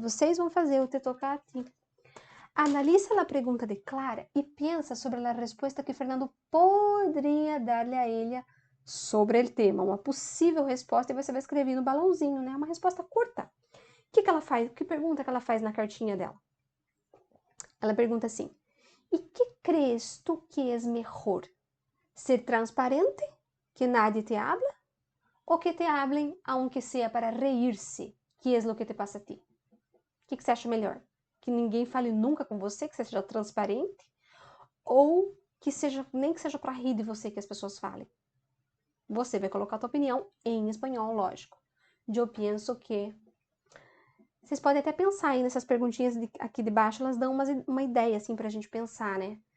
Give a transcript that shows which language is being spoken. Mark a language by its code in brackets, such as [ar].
[pt] Vocês vão fazer o te tocar a ti. Analisa a pergunta de Clara e pensa sobre a resposta que Fernando poderia dar-lhe a ela sobre o tema. Uma possível resposta e você vai escrever no balãozinho, né? Uma resposta curta. O que ela faz? Que pergunta que ela faz na cartinha dela? Ela pergunta assim: [es] ¿y qué crees tú que es mejor? ¿Ser transparente, que nadie te habla? ¿O que te hablen, aunque sea para reírse, que es lo que te pasa a ti? [pt] O que você acha melhor? Que ninguém fale nunca com você, que você seja transparente? Ou que seja, nem que seja para rir de você que as pessoas falem? Você vai colocar a tua opinião em espanhol, lógico. Eu penso que... Vocês podem até pensar aí nessas perguntinhas aqui de baixo, elas dão uma ideia, assim, pra gente pensar, né?